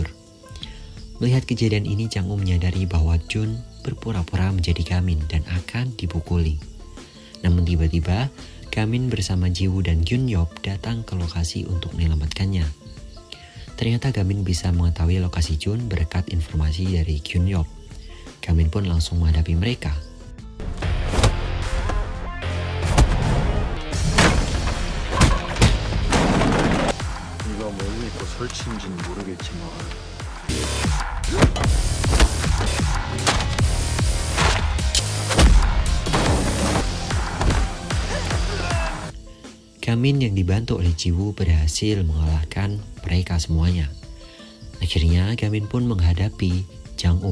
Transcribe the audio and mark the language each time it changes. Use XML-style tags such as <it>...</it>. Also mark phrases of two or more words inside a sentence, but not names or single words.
<id>Melihat kejadian ini, Jang U menyadari bahwa Jun berpura-pura menjadi Gamin dan akan dipukuli. Namun tiba-tiba, Gamin bersama Jiwoo dan Gyun-yop datang ke lokasi untuk menyelamatkannya. Ternyata Gamin bisa mengetahui lokasi Jun berkat informasi dari Gyun-yop. Gamin pun langsung menghadapi mereka.</id> <ko>이거 뭐 의미 있고 설치인지는 모르겠지만</ko> <id>Gamin yang dibantu oleh Jiwoo berhasil mengalahkan mereka semuanya. Akhirnya Gamin pun menghadapi Jang U.</id>